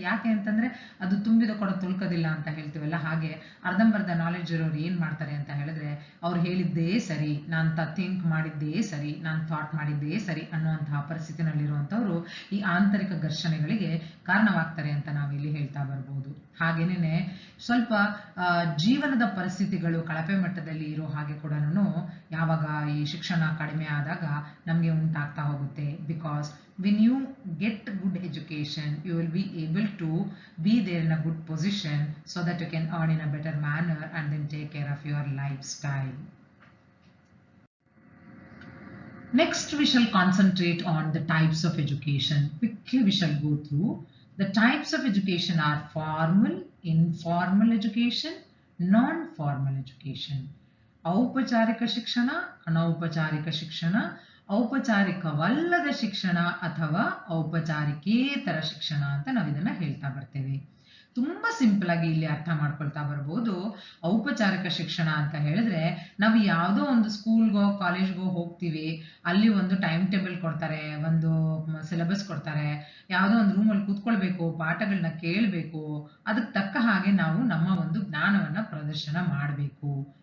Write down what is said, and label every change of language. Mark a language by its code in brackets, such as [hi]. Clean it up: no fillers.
[kn] ಯಾಕೆ ಅಂತಂದ್ರೆ, ಅದು ತುಂಬಿದ ಕೊಡ ತುಳ್ಕೋದಿಲ್ಲ ಅಂತ ಹೇಳ್ತೀವಲ್ಲ, ಹಾಗೆ ಅರ್ಧಂಬರ್ಧ ನಾಲೆಡ್ಜ್ ಇರೋರು ಏನ್ ಮಾಡ್ತಾರೆ ಅಂತ ಹೇಳಿದ್ರೆ, ಅವ್ರು ಹೇಳಿದ್ದೇ ಸರಿ, ನಾನು ಥಿಂಕ್ ಮಾಡಿದ್ದೇ ಸರಿ, ನಾನು ಥಾಟ್ ಮಾಡಿದ್ದೇ ಸರಿ ಅನ್ನುವಂತಹ ಪರಿಸ್ಥಿತಿನಲ್ಲಿರುವಂಥವ್ರು ಈ ಆಂತರಿಕ ಘರ್ಷಣೆಗಳಿಗೆ ಕಾರಣವಾಗ್ತಾರೆ ಅಂತ ನಾವಿಲ್ಲಿ ಹೇಳ್ತಾ ಬರ್ಬೋದು. ಹಾಗೇನೆ ಸ್ವಲ್ಪ ಜೀವನದ ಪರಿಸ್ಥಿತಿಗಳು ಕಳಪೆ ಮಟ್ಟದಲ್ಲಿ ಇರೋ ಹಾಗೆ ಕೂಡ ಯಾವಾಗ ಈ ಶಿಕ್ಷಣ ಕಡಿಮೆ ಆದಾಗ ನಮಗೆ ಉಂಟಾಗ್ತಾ ಹೋಗುತ್ತೆ. [en] Because when you get good education, you will be able to be there in a good position so that you can earn in a better manner and then take care of your lifestyle. Next, we shall concentrate on the types of education. Quickly we shall go through. The types of education are formal, informal education, non-formal education. [kn] ಔಪಚಾರಿಕ ಶಿಕ್ಷಣ, ಅನೌಪಚಾರಿಕ ಶಿಕ್ಷಣ, ಔಪಚಾರಿಕವಲ್ಲದ ಶಿಕ್ಷಣ ಅಥವಾ ಔಪಚಾರಿಕೇತರ ಶಿಕ್ಷಣ ಅಂತ ನಾವು ಇದನ್ನ ಹೇಳ್ತಾ ಬರ್ತೇವೆ. ತುಂಬಾ ಸಿಂಪಲ್ ಆಗಿ ಇಲ್ಲಿ ಅರ್ಥ ಮಾಡ್ಕೊಳ್ತಾ ಬರ್ಬೋದು. ಔಪಚಾರಿಕ ಶಿಕ್ಷಣ ಅಂತ ಹೇಳಿದ್ರೆ, ನಾವು ಯಾವುದೋ ಒಂದು ಸ್ಕೂಲ್ಗೋ ಕಾಲೇಜ್ಗೋ ಹೋಗ್ತೀವಿ, ಅಲ್ಲಿ ಒಂದು ಟೈಮ್ ಟೇಬಲ್ ಕೊಡ್ತಾರೆ, ಒಂದು ಸಿಲೆಬಸ್ ಕೊಡ್ತಾರೆ, ಯಾವುದೋ ಒಂದು ರೂಮಲ್ಲಿ ಕೂತ್ಕೊಳ್ಬೇಕು, ಪಾಠಗಳನ್ನ ಕೇಳಬೇಕು, ಅದಕ್ಕೆ ತಕ್ಕ ಹಾಗೆ ನಾವು ನಮ್ಮ ಒಂದು ಜ್ಞಾನವನ್ನ ಪ್ರದರ್ಶನ ಮಾಡಬೇಕು.